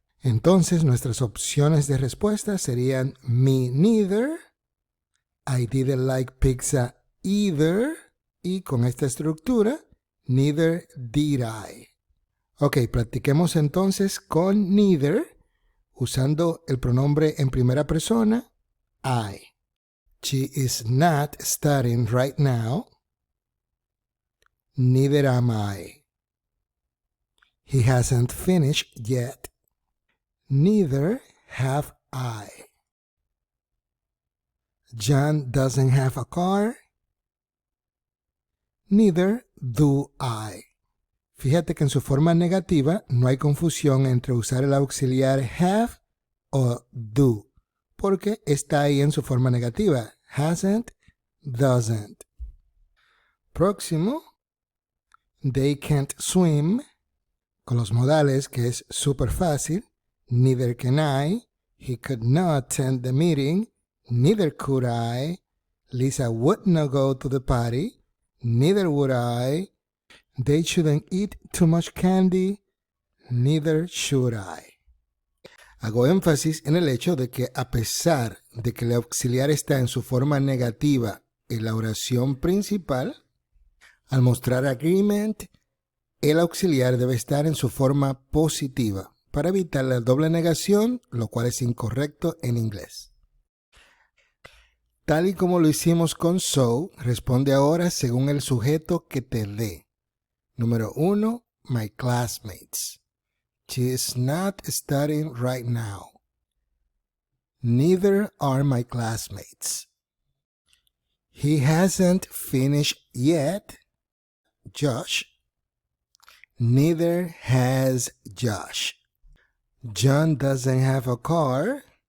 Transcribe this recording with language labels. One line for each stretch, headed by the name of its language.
Spanish: Entonces nuestras opciones de respuesta serían
English: me neither, I didn't like pizza either,
Spanish: y con esta estructura,
English: neither did I.
Spanish: Ok, practiquemos entonces con neither, usando el pronombre en primera persona, I.
English: She is not studying right now. Neither am I. He hasn't finished yet. Neither have I. John doesn't have a car. Neither do I.
Spanish: Fíjate que en su forma negativa no hay confusión entre usar el auxiliar have o do, porque está ahí en su forma negativa.
English: Hasn't, doesn't.
Spanish: Próximo.
English: They can't swim.
Spanish: Con los modales, que es súper fácil.
English: Neither can I. He could not attend the meeting. Neither could I. Lisa would not go to the party. Neither would I. They shouldn't eat too much candy. Neither should I.
Spanish: Hago énfasis en el hecho de que a pesar de que el auxiliar está en su forma negativa en la oración principal, al mostrar agreement, el auxiliar debe estar en su forma positiva para evitar la doble negación, lo cual es incorrecto en inglés. Tal y como lo hicimos con so, responde ahora según el sujeto que te dé. Número 1,
English: my classmates. She is not studying right now. Neither are my classmates. He hasn't finished yet. Josh. Neither has Josh. John doesn't have a car.